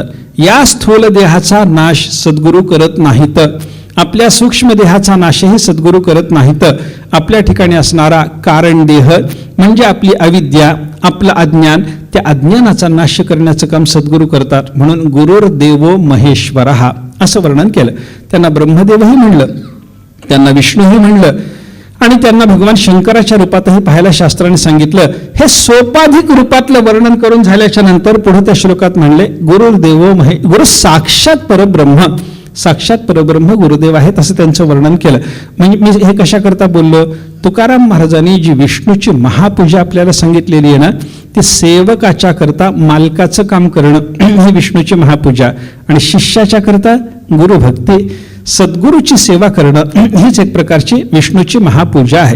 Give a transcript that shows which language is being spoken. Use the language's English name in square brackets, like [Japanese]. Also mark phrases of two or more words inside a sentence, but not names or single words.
[Marathi] या स्थूल देहाचा नाश सद्गुरू करत नाहीत. आपल्या सूक्ष्म देहाचा नाशही सद्गुरू करत नाहीत. आपल्या ठिकाणी असणारा कारण देह म्हणजे आपली अविद्या, आपलं अज्ञान, त्या अज्ञानाचा नाश करण्याचं काम सद्गुरू करतात. म्हणून [Sanskrit] गुरुर्देवो महेश्वरः [Marathi] असं वर्णन केलं. त्यांना ब्रह्मदेवही म्हणलं, त्यांना विष्णूही म्हणलं आणि त्यांना भगवान शंकराच्या रूपातही पाहायला शास्त्राने सांगितलं. हे सोपाधिक रूपातलं वर्णन करून झाल्याच्या नंतर पुढे त्या श्लोकात म्हणले [Sanskrit] गुरुर्देवो गुरु साक्षात परब्रह्म, साक्षात परब्रह्म [Marathi] गुरुदेव आहेत असं त्यांचं वर्णन केलं. म्हणजे मी हे कशाकरता बोललो, तुकाराम महाराजांनी जी विष्णूची महापूजा आपल्याला सांगितलेली आहे ना ती सेवकाच्या करता मालकाचं काम करणं ही विष्णूची महापूजा आणि शिष्याच्या करता गुरुभक्ती सद्गुरूची सेवा करणं हीच एक प्रकारची विष्णूची महापूजा आहे.